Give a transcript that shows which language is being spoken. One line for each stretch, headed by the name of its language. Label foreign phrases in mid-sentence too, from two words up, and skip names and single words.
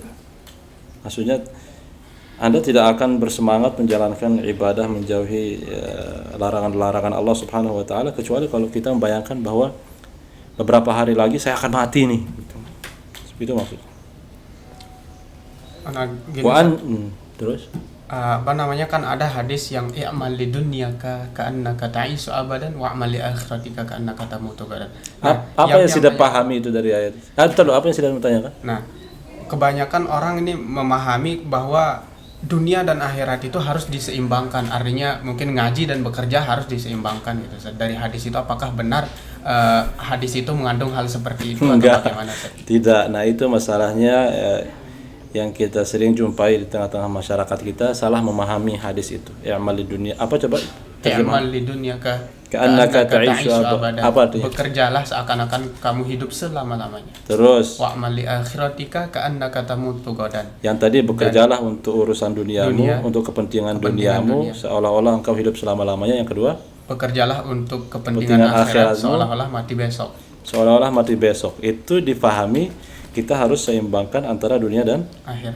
Indonesian: Maksudnya Anda tidak akan bersemangat menjalankan ibadah, menjauhi larangan-larangan Allah
Arabic: سبحانه وتعالى
Indonesian: kecuali kalau kita membayangkan bahwa beberapa hari lagi saya akan mati nih. Itu maksudnya. Terus kan ada hadis yang
Arabic: اعمل لدنياك كأنك تعيش أبدا واعمل لآخرتك كأنك تموت غدا.
Indonesian: Apa yang sudah pahami itu dari ayat? Apa yang sudah bertanyakan? Nah, kebanyakan orang ini memahami bahwa dunia dan akhirat itu harus diseimbangkan. Artinya mungkin ngaji dan bekerja harus diseimbangkan gitu. Dari hadis itu apakah benar hadis itu mengandung hal seperti itu atau bagaimana? Tidak. Nah, itu masalahnya yang kita sering jumpai di tengah-tengah masyarakat kita, salah memahami hadis itu.
Arabic: اعمل لدنيا.
Indonesian: Apa coba?
Arabic: اعمل لدنيا كأنك تعيش أبدا.
Indonesian: Apa artinya? Bekerjalah seakan-akan kamu hidup selama-lamanya. Terus
Arabic: واعمل لآخرتك كأنك تموت غدا.
Indonesian: Yang tadi bekerjalah untuk urusan duniamu, untuk kepentingan duniamu seolah-olah engkau hidup selama-lamanya. Yang kedua, bekerjalah untuk kepentingan akhirat seolah-olah mati besok. Itu difahami kita harus seimbangkan antara dunia dan akhirat.